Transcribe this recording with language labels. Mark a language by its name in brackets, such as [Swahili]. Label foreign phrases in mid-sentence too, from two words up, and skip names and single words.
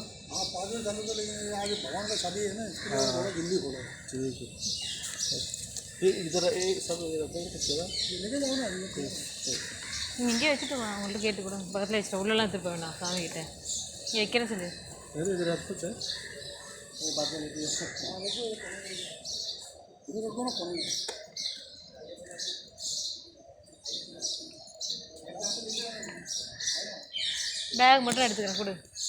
[Hindi] हाँ 5 बजे चालू होता, लेकिन आज भगवान का शादी है ना, इसके लिए थोड़ा जल्दी खोलो। ठीक है। ये इधर सब लेके जाओ ना। [Tamil] இங்கே வச்சுட்டு வா, அவங்கள்ட்ட கேட்டு கூட பக்கத்தில் வச்சுட்டு உள்ளெல்லாம் எடுத்துட்டு போக வேண்டாம் சாமி கிட்ட. இங்கே வைக்கிற சொல்லு. [Hindi] इधर आप कुछ है वो बात में लेके इधर रखो ना फोन। [Tamil] பேக் மட்டும் எடுத்துக்கிறேன் கொடு.